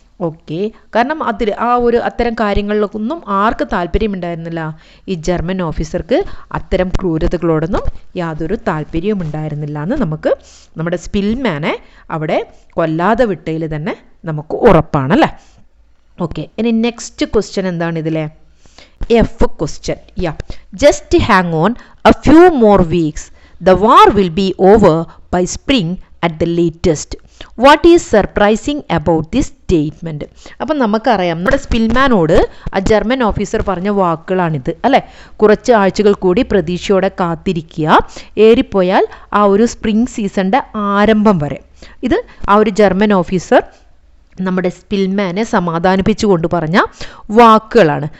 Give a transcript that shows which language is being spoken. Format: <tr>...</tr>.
<ml>Okay, കാരണം അത്തരം കാര്യങ്ങളിലൊന്നും ആർക്ക് താല്പര്യമുണ്ടായിരുന്നില്ല? ഈ ജർമ്മൻ ഓഫീസർക്ക് അത്തരം ക്രൂരതകളോടൊന്നും യാതൊരു താല്പര്യവും ഉണ്ടായിരുന്നില്ല എന്ന് നമുക്ക് നമ്മുടെ സ്പിൽമാനെ അവിടെ കൊല്ലാതെ വിട്ടതിൽ തന്നെ നമുക്ക് ഉറപ്പാണല്ലേ. ഓക്കെ, ഇനി നെക്സ്റ്റ് ക്വസ്റ്റ്യൻ എന്താണ് ഇതിലെ?</ml> <en>F question. Yeah. Just hang on a few more weeks. The war will be over by spring at the latest. What is surprising about this statement?</en> <ml>അപ്പം നമുക്കറിയാം നമ്മുടെ സ്പിൽമാനോട് ആ ജർമ്മൻ ഓഫീസർ പറഞ്ഞ വാക്കുകളാണിത് അല്ലേ. കുറച്ച് ആഴ്ചകൾ കൂടി പ്രതീക്ഷയോടെ കാത്തിരിക്കുക, ഏറിപ്പോയാൽ ആ ഒരു സ്പ്രിംഗ് സീസണിൻ്റെ ആരംഭം വരെ. ഇത് ആ ഒരു ജർമ്മൻ ഓഫീസർ നമ്മുടെ സ്പിൽമാനെ സമാധാനിപ്പിച്ചുകൊണ്ട് പറഞ്ഞ വാക്കുകളാണ്.</ml>